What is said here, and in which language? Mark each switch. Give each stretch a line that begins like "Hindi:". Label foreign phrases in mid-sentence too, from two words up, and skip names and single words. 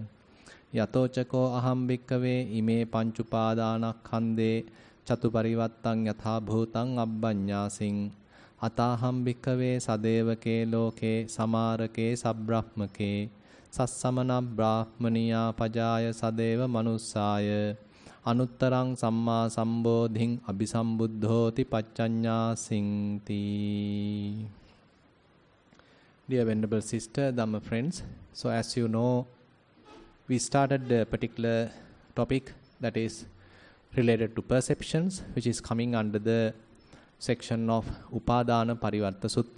Pali: Yato chako aham bhikkave ime panchupadana khande chatu parivattang yatha bhutang abbanyasing ataham bhikkave sadevake loke samarake sabbrahmake sassamana brahmaniya pajaya sadeva manussaya anuttarang samma sambodhing abhisambuddhoti paccanyasingti.
English: Dear Venerable Sister, Dhamma friends, so as you know, we started a particular topic that is related to perceptions, which is coming under the section of Upadana Parivatta Sutta.